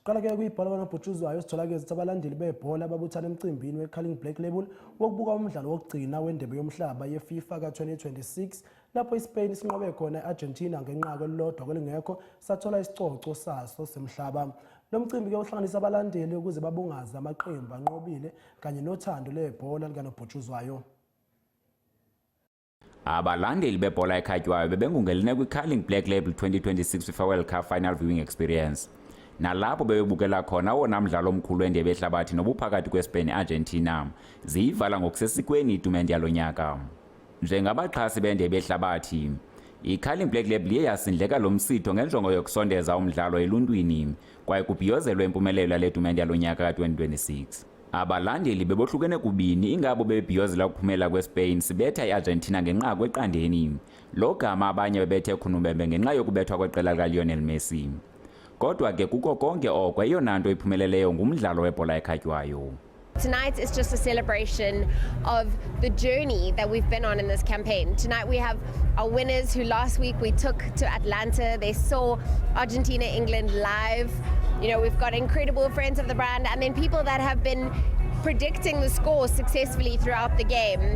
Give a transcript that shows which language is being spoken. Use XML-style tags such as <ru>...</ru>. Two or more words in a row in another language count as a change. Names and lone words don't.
<zu>Siqala-ke kuyibhola kanobhutshuzwayo sithola-ke ukuthi abalandeli bebhola babuthana emcimbini we-Carling Black Label wokubuka umdlalo wokugcina wendebe yomhlaba yeFIFA ka-2026 lapho iSpain sinqobe khona i-Argentina ngenqaku elilodwa kwelingekho sathola isicoco saso semhlaba. Lo mcimbi-ke uhlanganisa abalandeli ukuze babungaze amaqembu anqobile kanye nothando lebhola likanobhutshuzwayo.</zu> <xh>Abalandeli bebhola ekhatywayo bebengungeline kwi-Carling Black Label 2026 FIFA World Cup Final Viewing Experience. Nalapho bebebukela khona owona mdlalo omkhulu wendebe yehlabathi nobuphakathi kweSpain ne-Argentina ziyivala ngokusesikweni itumente yalo nyaka. Njengabaxhasi bendebe yehlabathi, i-Carling Black Label iye yasindleka lo msitho ngenjongo yokusondeza umdlalo eluntwini kwaye kubhiyozelwe impumelelo yale tumente yalo nyaka ka-2026. Abalandeli bebohlukene kubini ingabo bebhiyozela ukuphumela kweSpain sibetha i-Argentina ngenqaku eqandeni. Lo gama abanye bebethe khunubembe ngenxa yokubethwa kweqela likaLionel Messi. Kodwa ke kuko konke oko eyona nto iphumeleleyo ngumdlalo webhola ekhatywayo.</xh> <en>Tonight is just a celebration of the journey that we've been on in this campaign. Tonight we have our winners who last week we took to Atlanta. They saw Argentina, England live. You know, we've got incredible friends of the brand and then people that have been predicting the score successfully throughout the game.</en>